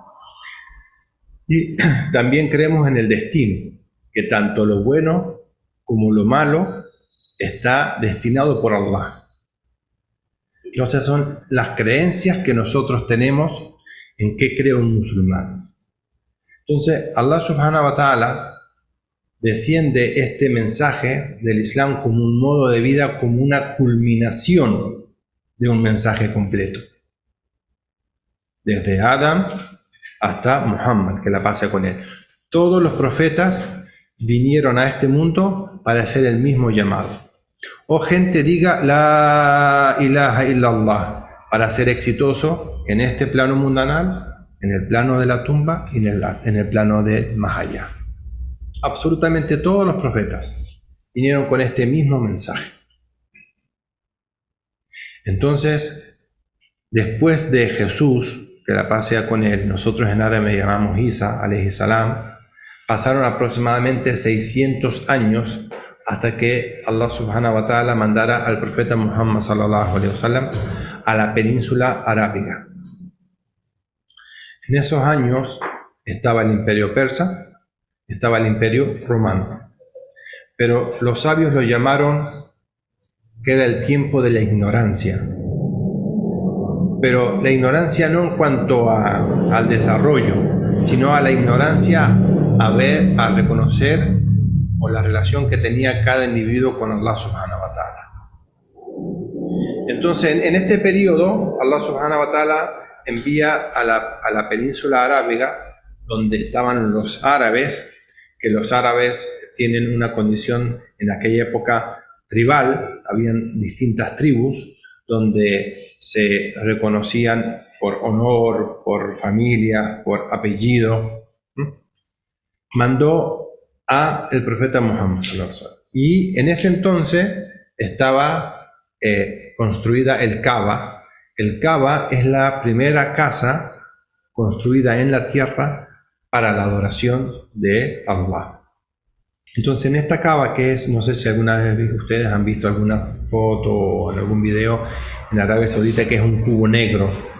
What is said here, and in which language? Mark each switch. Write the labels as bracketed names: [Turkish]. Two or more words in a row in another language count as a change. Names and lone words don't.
[Spanish] Y también creemos en el destino, que tanto lo bueno como lo malo está destinado por Allah. Entonces son las creencias que nosotros tenemos en qué cree un musulmán. Entonces Allah [Arabic] سبحانه وتعالى [Spanish] desciende este mensaje del Islam como un modo de vida, como una culminación de un mensaje completo. Desde Adam hasta Muhammad, que la pasa con él. Todos los profetas vinieron a este mundo para hacer el mismo llamado. Oh gente, diga [Arabic] لا إله إلا الله, [Spanish] para ser exitoso en este plano mundanal, en el plano de la tumba y en el plano de más allá. Absolutamente todos los profetas vinieron con este mismo mensaje. Entonces, después de Jesús, que la paz sea con él, nosotros en árabe llamamos Isa, [Arabic] عليه السلام, [Spanish] pasaron aproximadamente 600 años hasta que Allah [Arabic] سبحانه وتعالى [Spanish] mandara al profeta Muhammad [Arabic] صلى الله عليه وسلم [Spanish] a la península arábiga. En esos años estaba el imperio persa, estaba el imperio romano, pero los sabios lo llamaron que era el tiempo de la ignorancia, pero la ignorancia no en cuanto al desarrollo, sino a la ignorancia a reconocer o la relación que tenía cada individuo con Allah [Arabic] سبحانه وتعالى. [Spanish] Entonces, en este periodo, Allah [Arabic] سبحانه وتعالى [Spanish] envía a la península arábiga, donde estaban los árabes, que los árabes tienen una condición en aquella época tribal, habían distintas tribus, donde se reconocían por honor, por familia, por apellido. Mandó a el profeta Muhammad [Arabic] صلى الله عليه وسلم. [Spanish] Y en ese entonces estaba construida el Kaaba. El Kaaba es la primera casa construida en la tierra para la adoración de Allah. Entonces en esta Kaaba, que es, no sé si alguna vez ustedes han visto alguna foto o algún video en Arabia Saudita, que es un cubo negro.